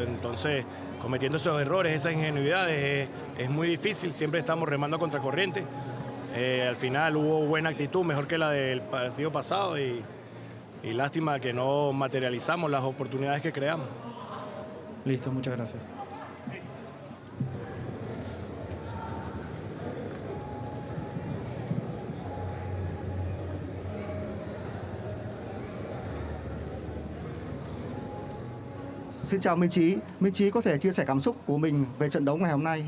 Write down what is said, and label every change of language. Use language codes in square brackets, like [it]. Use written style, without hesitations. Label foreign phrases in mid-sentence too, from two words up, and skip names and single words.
[es] Entonces, cometiendo esos errores, esas ingenuidades, es muy difícil. Siempre estamos remando a contracorriente. Al final hubo buena actitud, mejor que la del partido pasado y lástima que no materializamos las oportunidades que creamos. Listo, muchas gracias. [vi] Xin chào Minh Trí. Minh Trí có thể chia sẻ cảm xúc của mình về trận đấu ngày hôm nay?